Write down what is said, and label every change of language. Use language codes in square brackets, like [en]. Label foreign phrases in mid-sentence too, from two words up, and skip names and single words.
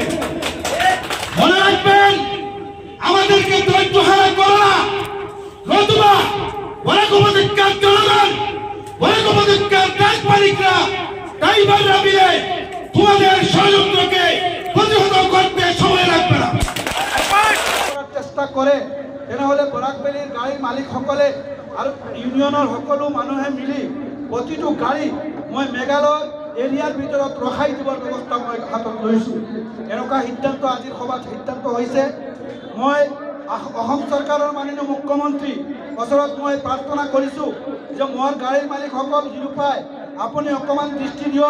[bn] মনে রাখবেন, আমাদেরকে ধৈর্য হারা করো না, নতুবা বরাক উপত্যকার জনগণ, বরাক উপত্যকার ট্রাক মালিকরা, ড্রাইভাররা মিলে তোমাদের ষড়যন্ত্রকে প্রতিহত করতে সময় লাগবে না। [as] চেষ্টা করে তেনেহলে বরাক ভেলীৰ গাড়ীৰ মালিকসকলে আৰু ইউনিয়নৰ সকলো মানুহে মিলি প্ৰতিটো গাড়ী মই মেঘালয় এৰিয়াৰ ভিতৰত ৰখাই দিবৰ ব্যৱস্থা মই হাতত লৈছোঁ। এনেকুৱা সিদ্ধান্ত আজিৰ সভাত সিদ্ধান্ত হৈছে। মই অসম চৰকাৰৰ মাননীয় মুখ্যমন্ত্ৰী ওচৰত মই প্ৰাৰ্থনা কৰিছোঁ যে মোৰ গাড়ীৰ মালিকসকল নিৰুপায়, আপুনি অকণমান দৃষ্টি দিয়ক।